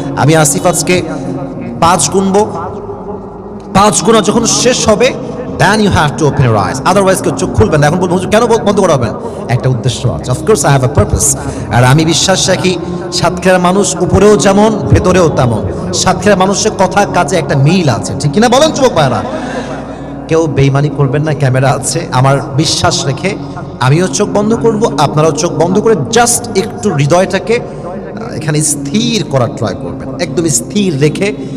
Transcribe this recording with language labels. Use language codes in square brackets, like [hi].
[bn] আমি আসিফ আজকে 5 গুনবো, 5 গুণা যখন শেষ হবে [en] then you have to open your eyes, [bn] otherwise কেউ চোখ খুলবেন না। এখন বলবো হুজুর কেন বন্ধ করাবেন? একটা উদ্দেশ্য আছে, [en] of course I have a purpose। [bn] আর আমি বিশ্বাস রাখি সাতক্ষীরার মানুষ উপরেও যেমন ভেতরেও তেমন। সাতক্ষীরার মানুষের কথা কাজে একটা মিল আছে, ঠিক কিনা বলেন যুবক ভাইরা? কেউ বেইমানি করবেন না, ক্যামেরা আছে, আমার বিশ্বাস রেখে আমিও চোখ বন্ধ করব, আপনারাও চোখ বন্ধ করে জাস্ট একটু হৃদয়টাকে এখানে স্থির করার ট্রাই করবেন, একদম স্থির রেখে।